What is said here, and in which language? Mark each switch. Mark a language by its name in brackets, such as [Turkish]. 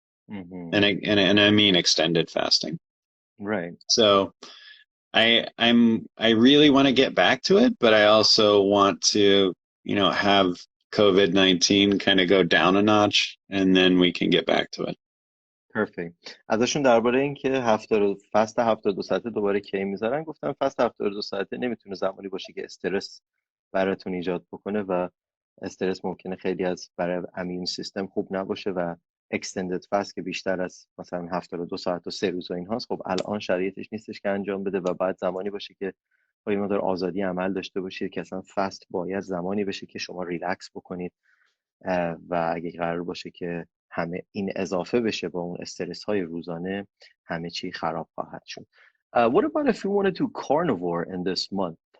[English] Mm-hmm. And I mean extended fasting. Right. So I really want to get back to it, but I also want to, have COVID-19 kind of go down a notch and then we can get back to it. Perfect. [Persian] ازشون درباره این که فست 72 ساعته دوباره کی میذارن گفتم فست 72 ساعته نمیتونه زمانی باشه که استرس براتون ایجاد بکنه و استرس ممکنه خیلی از برای امیون سیستم خوب نباشه و اکستندد فست که بیشتر از مثلا 72 ساعت و 3 روز و اینهاست، خب الان شرایطش نیستش که انجام بده و بعد زمانی باشه که با یه مقدار آزادی عمل داشته باشید که اصلا فست باید زمانی بشه که شما ریلکس بکنید و اگه قرار باشه که همه این اضافه بشه با اون استرس های روزانه همه چی خراب خواهد شد. [English] What about if you want to do carnivore in this month?